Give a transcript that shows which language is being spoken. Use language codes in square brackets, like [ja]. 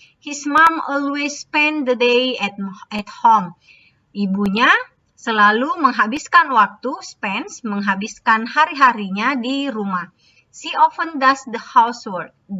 [en] His mom always spend the day at home. [id] Ibunya selalu menghabiskan menghabiskan hari-harinya di rumah. [en] She often does the housework.